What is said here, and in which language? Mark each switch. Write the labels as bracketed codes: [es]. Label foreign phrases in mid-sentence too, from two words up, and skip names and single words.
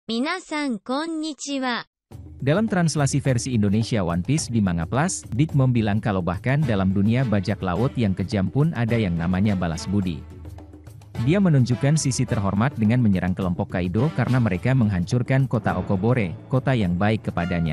[ja] 皆さんこんにちは. [id] Dalam translasi versi Indonesia One Piece di Manga Plus, Big Mom bilang kalau bahkan dalam dunia bajak laut yang kejam pun ada yang namanya balas budi. Dia menunjukkan sisi terhormat dengan menyerang kelompok Kaido karena mereka menghancurkan kota Okobore, kota yang baik kepadanya.